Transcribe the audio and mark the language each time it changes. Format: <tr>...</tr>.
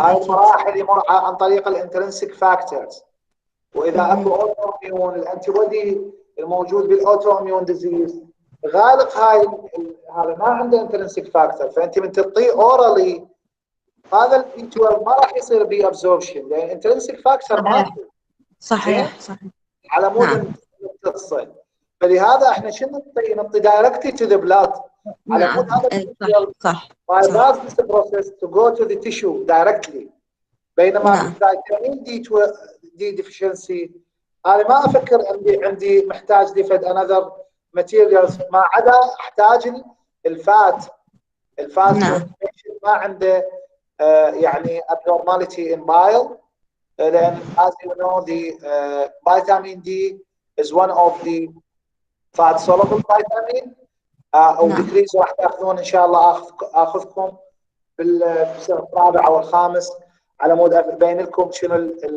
<ar>هاي المراحل يمر عن طريق الانترنسيك فاكتورز، واذا اكو اوتو اميون الانتي بودي الموجود بالاوتو اميون ديزيز غالق هذا ما عنده انترنسيك فاكتور، فانت من تعطيه اورالي هذا البي 12 ما راح يصير بي ابزوربشن لان انترنسيك فاكتور ماكو. صحيح على مود تتصل. فلهذا احنا شنو نعطي دايركتلي تو ذا بلاد على مود هذا صح</ar> <en>bypass this process to go to the tissue directly.</en> <ar>بينما الفيتامين دي ديفيشنسي انا ما افكر عندي محتاج ديفد انذر ماتيريالز ما عدا احتاج الفات ما عنده يعني</ar> <en>abnormality in bile</en> <ar>لان</ar> <en>as you know the vitamin D is one of the fat soluble vitamin</en> <ar>او decrease راح تاخذون ان شاء الله اخذكم بالسنه الرابع او الخامس على مود ابين لكم شنو</ar>